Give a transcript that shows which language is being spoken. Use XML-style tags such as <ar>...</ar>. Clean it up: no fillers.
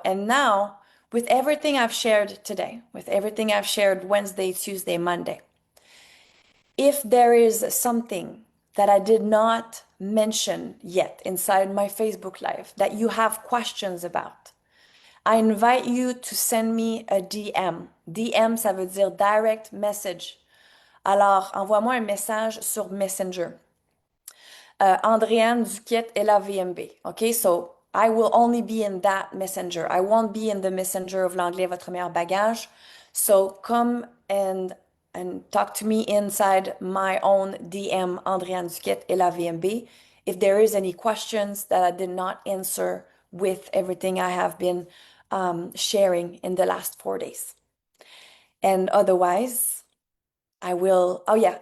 <en>And now, with everything I've shared today, with everything I've shared Wednesday, Tuesday, Monday, if there is something that I did not mention yet inside my Facebook Live that you have questions about, I invite you to send me a DM.</en> <fr>DM, ça veut dire</fr> <en>direct message.</en> <fr>Alors, envoie-moi un message sur Messenger.</fr> <en>Andréane Duquette LAVMB. Okay, so I will only be in that messenger. I won't be in the messenger of l'anglais, votre meilleur bagage. So come and talk to me inside my own DM, Andréane Duquette LAVMB. If there is any questions that I did not answer with everything I have been sharing in the last 4 days. And otherwise, I will. Oh, yeah.</en>